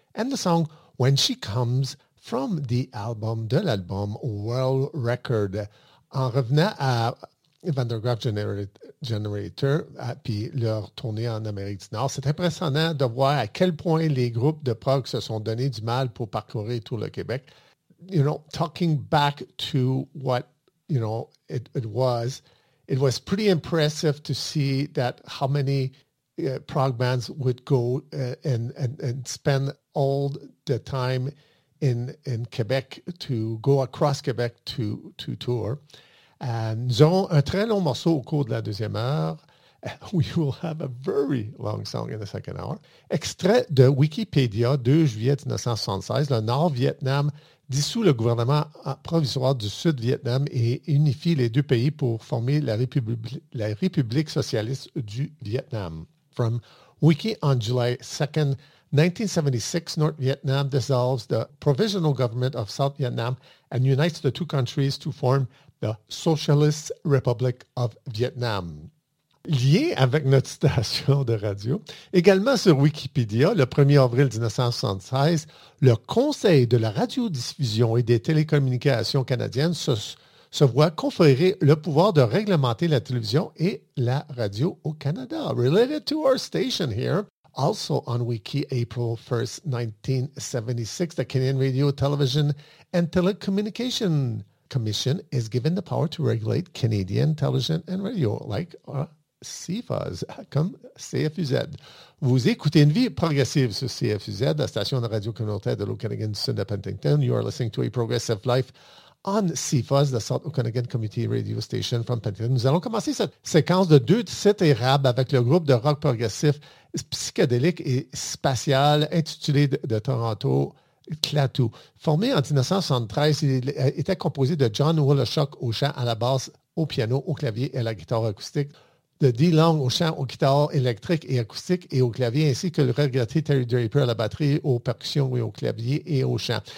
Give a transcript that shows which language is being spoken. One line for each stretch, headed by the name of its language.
English: And the song When She Comes, from the album,
French: de l'album World Record. En revenant à Van der Graaf Generator, puis leur tournée en Amérique du Nord, c'est impressionnant de voir à quel point les groupes de prog se sont donné du mal pour parcourir tout le Québec.
English: You know, talking back to what, you know, it was pretty impressive to see that how many prog bands would go and spend all the time in Québec to go across Québec to tour.
French: Nous aurons un très long morceau au cours de la deuxième heure.
English: We will have a very long song in the second hour.
French: Extrait de Wikipédia, 2 juillet 1976. Le Nord-Vietnam dissout le gouvernement provisoire du Sud-Vietnam et unifie les deux pays pour former la République socialiste du Vietnam.
English: From Wiki, on July 2, 1976, North Vietnam dissolves the Provisional Government of South Vietnam and unites the two countries to form the Socialist Republic of Vietnam.
French: Lié avec notre station de radio, également sur Wikipédia, le 1er avril 1976, le Conseil de la radiodiffusion et des télécommunications canadiennes se voit conférer le pouvoir de réglementer la télévision et la radio au Canada.
English: Related to our station here, also on Wiki, April 1, 1976, the Canadian Radio, Television and Telecommunication Commission is given the power to regulate Canadian television and radio, like CFUZ,
French: comme CFUZ. Vous écoutez Une Vie Progressive sur CFUZ, la station de radio communautaire de l'Okanagan du Sud de Penticton.
English: You are listening to A Progressive Life on CFUZ, the South Okanagan Community Radio Station from Penticton.
French: Nous allons commencer cette séquence de deux titres érables avec le groupe de rock progressif psychédélique et spatial intitulé de Toronto, Clatou. Formé en 1973, il était composé de John Woloschuk au chant, à la basse, au piano, au clavier et à la guitare acoustique, de Dee Long au chant, aux guitares électriques et acoustiques et au clavier, ainsi que le regretté Terry Draper à la batterie, aux percussions et au clavier et au chant.